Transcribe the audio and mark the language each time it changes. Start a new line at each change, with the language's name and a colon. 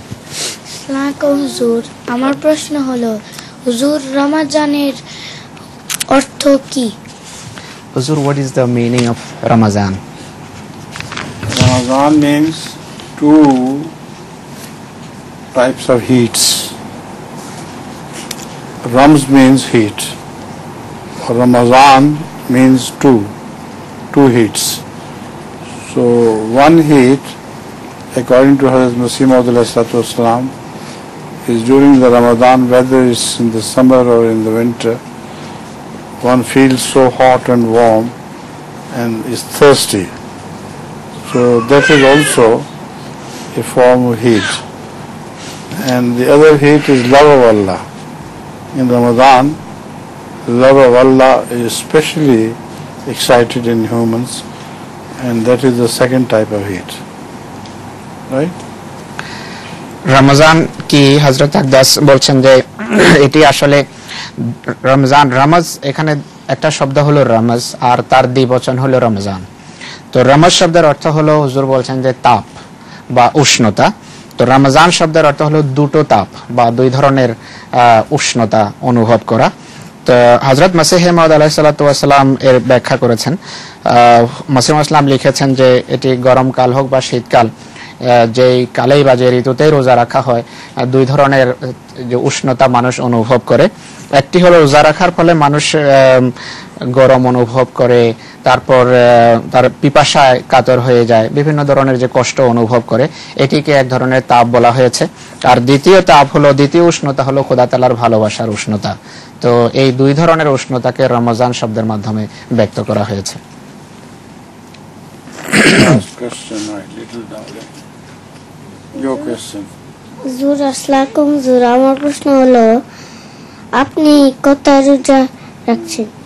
Bangla: আসসালামু হুজুর, আমার প্রশ্ন হলো হুজুর রমজানের অর্থ কি?
English: হুজুর, what is the meaning of Ramadan? Ramadan means two types of heats. Rams means heat. Ramadan means two heats. So one heat, according to Hazrat Masih Maud ﷺ, is during the Ramadan, whether it's in the summer or in the winter, one feels so hot and warm and is thirsty. So that is also a form of heat. And the other heat is love of Allah. In Ramadan, love of Allah is especially excited in humans, and that is the second type of heat. Right?
Bangla: Ramzan কি হযরত আকদাস বলছেন যে এটি আসলে রমজান, রামাজ এখানে একটা শব্দ হলো রামাজ আর তার দ্বিবচন হলো রমজান। তো রামাজ শব্দের অর্থ হলো, হুজুর বলছেন যে তাপ বা উষ্ণতা। তো রমজান শব্দের অর্থ হলো দুটো তাপ বা দুই ধরনের উষ্ণতা অনুভব করা। তো হযরত মাসিহ মাউদ আলাইহিস সালাতু ওয়াস সালাম এর ব্যাখ্যা করেছেন। মাসিহ ইসলাম লিখেছেন যে এটি গরমকাল হোক বা শীতকাল, যেই কালেই বা যে ঋতুতেই রোজা রাখা হয়, দুই ধরনের যে উষ্ণতা মানুষ অনুভব করে। একটি হলো রোজা রাখার ফলে মানুষ গরম অনুভব করে, তারপর তার পিপাসায় কাতর হয়ে যায়, বিভিন্ন ধরনের যে কষ্ট অনুভব করে, এটিকে এক ধরনের তাপ বলা হয়েছে। আর দ্বিতীয় তাপ হলো, দ্বিতীয় উষ্ণতা হলো খোদা তাআলার ভালোবাসার উষ্ণতা। তো এই দুই ধরনের উষ্ণতাকে রমজান শব্দের মাধ্যমে ব্যক্ত করা হয়েছে।
English: Last question, right, little down there. Your question.
Bangla: হুজুর আসসালামু হুজুর, আমার প্রশ্ন হলো আপনি কত রোজা রাখছেন?